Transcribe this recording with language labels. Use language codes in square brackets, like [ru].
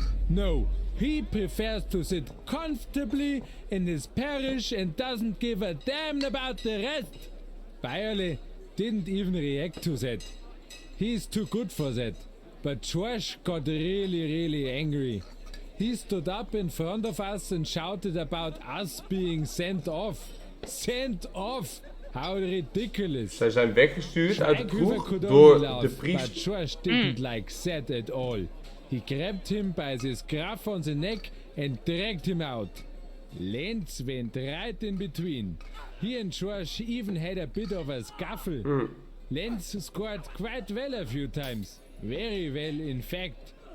[en] No, he prefers to sit comfortably in his parish and doesn't give a damn about the rest. Bayerle didn't even react to that. He's too good for that. But Schorsch got really angry. He stood up in front of us and shouted about us being sent off. Sent off! How ridiculous. [nl] Zij zijn weggestuurd uit de kroeg door de priester. [en] But Schorsch didn't like that at all. He grabbed him by the scruff on the neck and dragged him out. Lenz went right in between. He and Schorsch even had a bit of a scuffle. Lenz scored quite well a few times. Very well, in fact.